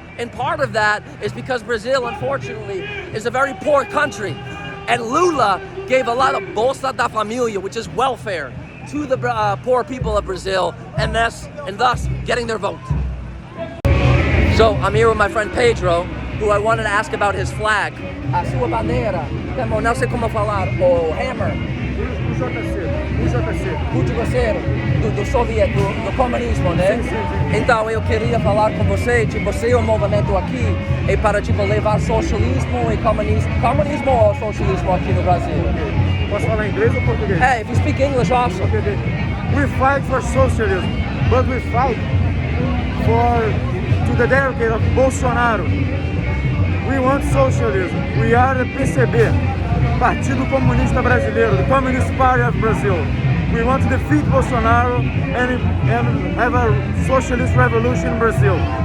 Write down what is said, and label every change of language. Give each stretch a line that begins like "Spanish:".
English: And part of that is because Brazil, unfortunately, is a very poor country. And Lula gave a lot of Bolsa da Família, which is welfare, to the poor people of Brazil, and thus getting their vote. So I'm here with my friend Pedro, who I wanted to ask about his flag.
Portuguese: A sua bandeira, não sei como falar, o hammer. UJC. Do soviético, do comunismo, né? Sim. Então eu queria falar com você, tipo, você é um movimento aqui é para tipo levar socialismo e comunismo ou socialismo aqui no Brasil? Posso falar inglês ou português?
English: If you speak English also. Okay. We fight for socialism, but we fight to the delegate of Bolsonaro. We want socialism. We are the PCB. Partido Comunista Brasileiro, the Communist Party of Brazil. We want to defeat Bolsonaro and have a socialist revolution in Brazil.